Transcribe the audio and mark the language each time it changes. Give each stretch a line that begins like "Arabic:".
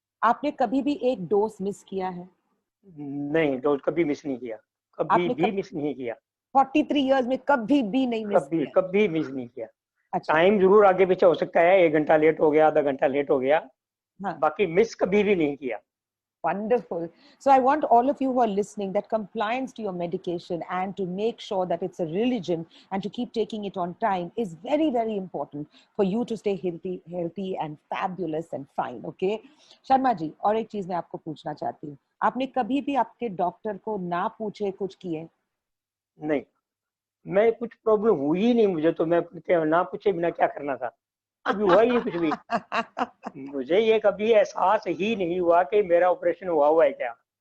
Hindi: आपने कभी भी एक डोज मिस किया है? नहीं, डोज कभी मिस नहीं किया, कभी आपने भी मिस नहीं किया, 43 इयर्स में कभी भी नहीं मिस कभी किया? कभी मिस नहीं किया। अच्छा। टाइम जरूर आगे पीछे हो सकता है, 1 घंटा लेट हो गया, आधा घंटा लेट हो गया, हाँ। बाकी मिस कभी भी नहीं किया।
English: Wonderful. So I want all of you who are listening that compliance to your medication and to make sure that it's a religion and to keep taking it on time is very, very important for you to stay healthy and fabulous and fine. Okay.
Hindi: Sharma ji, और एक चीज मैं आपको पूछना चाहती हूँ, आपने कभी भी आपके डॉक्टर को ना पूछे कुछ किए? नहीं, मैं कुछ प्रॉब्लम हुई ही नहीं मुझे, तो मैं ना पूछे बिना क्या करना था। कभी हुआ ही नहीं कुछ भी। मुझे ये कभी एहसास ही नहीं हुआ कि मेरा ऑपरेशन हुआ है क्या।